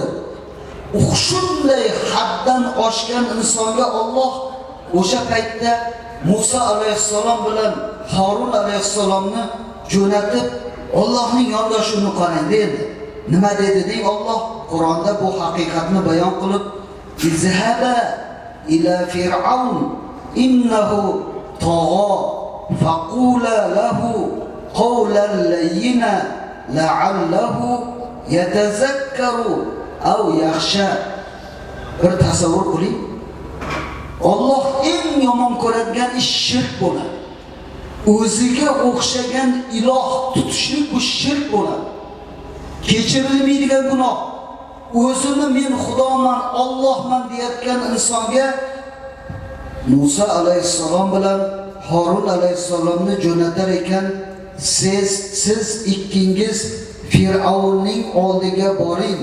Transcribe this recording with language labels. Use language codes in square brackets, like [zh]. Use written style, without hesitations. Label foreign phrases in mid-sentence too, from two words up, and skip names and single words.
[uz] Shunday haddan oshgan insonga Alloh o'sha paytda Musa alayhissalom bilan Harun alayhissalomni jo'natib, Allohning yondashuvini qarang dedi. Nima dedi deng? Alloh Qur'onda bu haqiqatni bayon qilib, [ar] "اذهبا إلى فرعون إنه طغى فقولا له قولا لينا لعله يتذكر أو يخشى." [uz] Bir tasavvur qiling. Alloh eng yomon ko'radigan ish shirk bo'ladi. O'ziga o'xshagan iloh tutishlik bu shirk bo'ladi. Kechirilmaydigan gunoh. O'zini men xudoman, Allohman deyotgan insonga Musa alayhissalom bilan Harun alayhissalomni jo'natar ekan, siz ikkingiz Fir'avnning oldiga boring.